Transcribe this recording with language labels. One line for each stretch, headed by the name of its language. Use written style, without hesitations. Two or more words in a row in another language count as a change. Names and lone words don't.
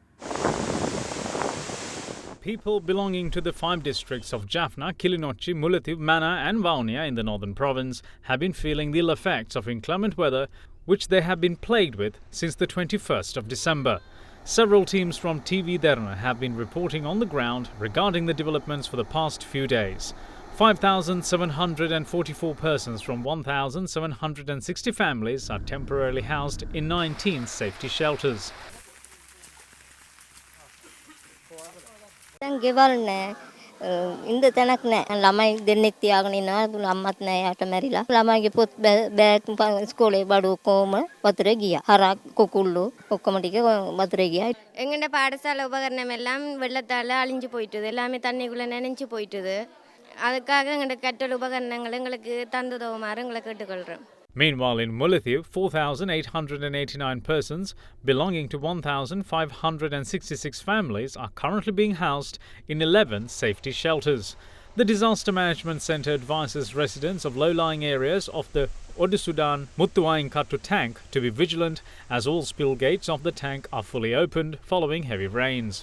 English: People belonging to the 5 districts of Jaffna, Kilinochchi, Mullaitivu, Mannar and Vavuniya in the northern province have been feeling the ill effects of inclement weather, which they have been plagued with since the 21st of December. Several teams from TV Derana have been reporting on the ground regarding the developments for the past few days. 5,744 persons from 1,760 families are temporarily housed in 19 safety shelters.
Sinhala: ඉන්ද තැනක් නෑ ළමයි දෙන්නෙක් තියාගෙන ඉන්නවා අම්මත් නෑ යාට මැරිලා ළමයිගේ පොත් බෑග් ස්කෝලේ බඩු කොහොම වතුරේ ගියා හරක් කුකුල්ලු ඔක්කොම ටික වතුරේ ගියා
Tamil: எங்கட பாடசாலை உபகரணம் எல்லாம் வெள்ளத்தால அழிஞ்சு போயிட்டது எல்லாமே தண்ணிக்குள்ள நனைஞ்சு போயிட்டது அதுக்காக எங்கட கற்றல் உபகரணங்கள் எங்களுக்கு தந்துதவுமாறு எங்களை கேட்டுக்கொள்றோம்.
English: Meanwhile, in Mullaitivu, 4,889 persons belonging to 1,566 families are currently being housed in 11 safety shelters. The Disaster Management Centre advises residents of low-lying areas of the Odusudan Muttuainkattu tank to be vigilant, as all spill gates of the tank are fully opened following heavy rains.